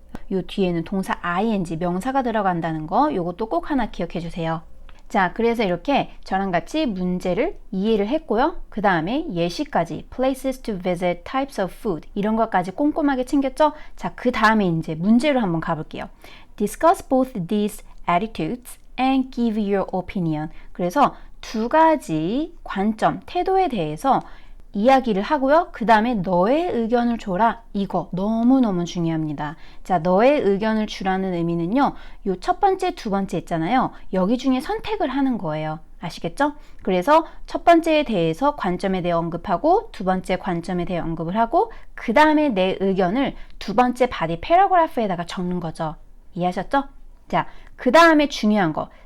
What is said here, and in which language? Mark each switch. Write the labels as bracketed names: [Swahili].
[Korean] 요 뒤에는 동사 ing, 명사가 들어간다는 거, 요것도 꼭 하나 기억해 주세요. 자, 그래서 이렇게 저랑 같이 문제를 이해를 했고요. 그 다음에 예시까지 [English] places to visit, types of food [Korean] 이런 것까지 꼼꼼하게 챙겼죠? 자, 그 다음에 이제 문제로 한번 가볼게요. [English] Discuss both these attitudes and give your opinion. [Korean] 그래서 두 가지 관점, 태도에 대해서 이야기를 하고요. 그 다음에 너의 의견을 줘라. 이거 너무너무 중요합니다. 자, 너의 의견을 주라는 의미는요, 요 첫 번째, 두 번째 있잖아요. 여기 중에 선택을 하는 거예요. 아시겠죠? 그래서 첫 번째에 대해서 관점에 대해 언급하고 두 번째 관점에 대해 언급을 하고 그 다음에 내 의견을 두 번째 바디 패러그래프에다가 적는 거죠. 이해하셨죠? 자, 그 다음에 중요한 거,